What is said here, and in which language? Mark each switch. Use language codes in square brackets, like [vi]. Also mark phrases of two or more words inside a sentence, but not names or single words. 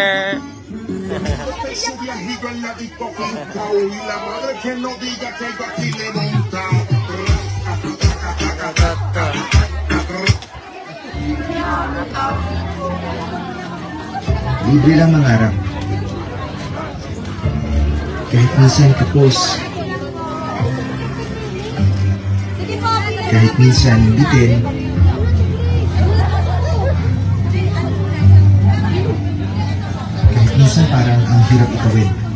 [es] Su viajito en la discoteca y la madre que no diga que yo aquí le he montado. [tl] Libre lang mangarap. Kahit minsan kapos. Kahit minsan bitin. Kahit minsan parang ang hirap itawid.